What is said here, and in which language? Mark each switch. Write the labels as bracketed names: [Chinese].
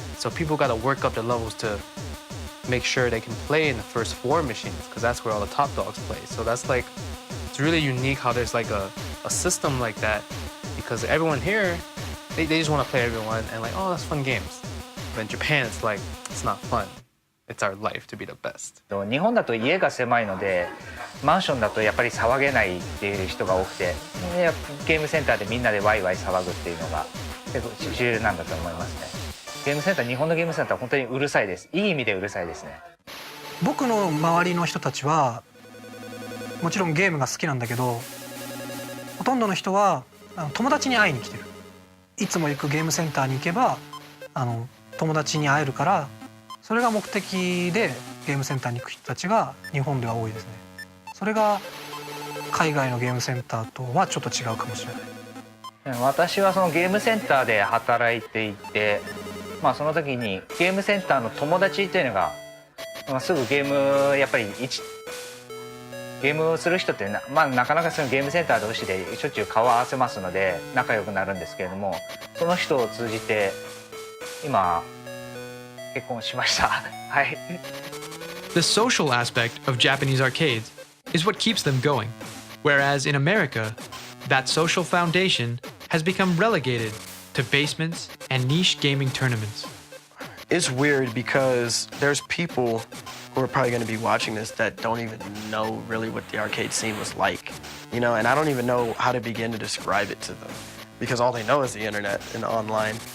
[English] So people got to work up the levels to make sure they can play in the first 4 machines, because that's where all the top dogs play. So that's like, it's really unique how there's like a system like that, because everyone here, they just want to play everyone and like, oh, that's fun games. But in Japan, it's like, it's not fun. It's our life to be the best. [Japanese] 日本だと家が狭いのでマンションだとやっぱり騒げないっていう人が多くて、ゲームセンターでみんなでワイワイ騒ぐっていうのが結構主流なんだと思いますね。ゲームセンター、日本のゲームセンターは本当にうるさいです。いい意味でうるさいですね。僕の周りの人たちはもちろんゲームが好きなんだけど、ほとんどの人は友達に会いに来てる。いつも行くゲームセンターに行けば友達に会えるから、それが目的でゲームセンターに行く人たちが日本では多いですね。それが海外のゲームセンターとはちょっと違うかもしれない。私はそのゲームセンターで働いていて、まあその時にゲームセンターの友達っていうのが、すぐゲームやっぱりゲームをする人ってなかなかそのゲームセンター同士でしょっちゅう顔を合わせますので仲良くなるんですけれども、その人を通じて今結婚しました。はい。 [English] The social aspect of Japanese arcades is what keeps them going, whereas in America, that social foundation has become relegated to basements and niche gaming tournaments. It's weird because there's people who are probably going to be watching this that don't even know really what the arcade scene was like, you know, and I don't even know how to begin to describe it to them because all they know is the internet and online.